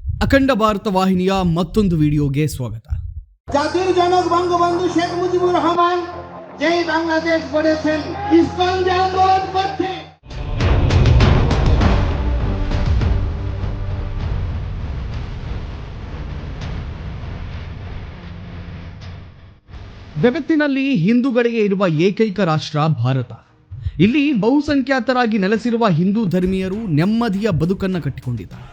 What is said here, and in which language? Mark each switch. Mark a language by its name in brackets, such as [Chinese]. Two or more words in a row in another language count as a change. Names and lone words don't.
[Kannada] ಅಖಂಡ ಭಾರತ ವಾಹಿನಿಯ ಮತ್ತೊಂದು ವಿಡಿಯೋಗೆ ಸ್ವಾಗತ. [Bangla] জাতির জনক বঙ্গবন্ধু শেখ মুজিবুর রহমান যেই বাংলাদেশ গড়েছেন ইসকন যে আন্দোলন করছে, [Kannada] ಜಗತ್ತಿನಲ್ಲಿ ಹಿಂದೂಗಳಿಗೆ ಇರುವ ಏಕೈಕ ರಾಷ್ಟ್ರ ಭಾರತ. ಇಲ್ಲಿ ಬಹುಸಂಖ್ಯಾತರಾಗಿ ನೆಲೆಸಿರುವ ಹಿಂದೂ ಧರ್ಮೀಯರು ನೆಮ್ಮದಿಯ ಬದುಕನ್ನು ಕಟ್ಟಿಕೊಂಡಿದ್ದಾರೆ.